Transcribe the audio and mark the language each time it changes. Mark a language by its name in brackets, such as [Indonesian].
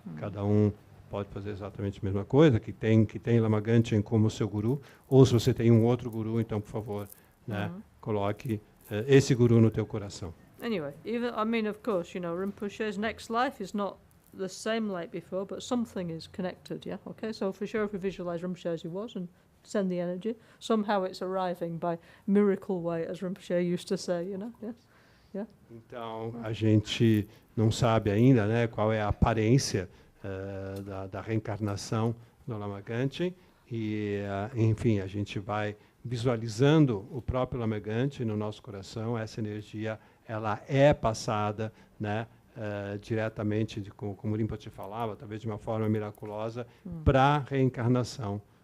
[Portuguese] Cada um pode fazer exatamente a mesma coisa, que tem Lama Gangchen como seu Guru, ou se você tem um outro Guru, então, por favor, né, coloque esse Guru no teu coração. [English] Anyway, of course, Rinpoche's next life is not the same like before, but something is connected, yeah? Okay, so for sure if we visualize Rinpoche as he was and send the energy, somehow it's arriving by miracle way, as Rinpoche used to say, Yes? Yeah? [Portuguese] Então, a gente não sabe ainda, né, qual é a aparência da reencarnação do Lama Gangchen, e, enfim, a gente vai visualizando o próprio Lama Gangchen no nosso coração. Essa energia ela é passada, né, diretamente, como o Rinpoche falava, talvez de uma forma miraculosa, para a reencarnação